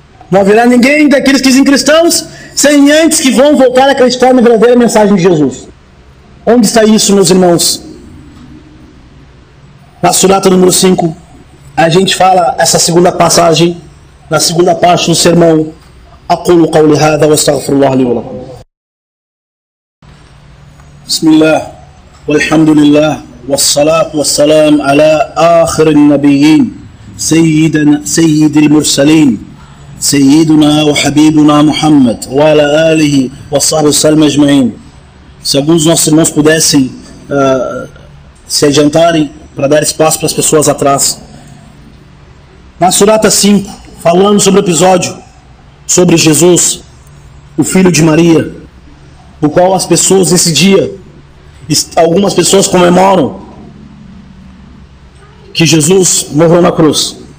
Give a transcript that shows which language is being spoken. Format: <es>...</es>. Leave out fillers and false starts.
<pt>Não haverá ninguém daqueles que dizem cristãos, sem antes que vão voltar a acreditar na verdadeira mensagem de Jesus. Onde está isso, meus irmãos? Na surata número 5, a gente fala essa segunda passagem, na segunda parte do sermão.</pt> <ar>أقول قولي هذا واستغفر الله لي ولكم. بسم الله والحمد لله والصلاة والسلام على آخر النبيين سيد المرسلين سيدنا وحبيبنا محمد وعلى آله وصحبه وسلم أجمعين.</ar> <pt>Se alguns dos nossos irmãos pudessem se adiantarem para dar espaço para as pessoas atrás. Na surata 5, falando sobre o episódio sobre Jesus, o filho de Maria, o qual as pessoas nesse dia, algumas pessoas comemoram que Jesus morreu na cruz.</pt>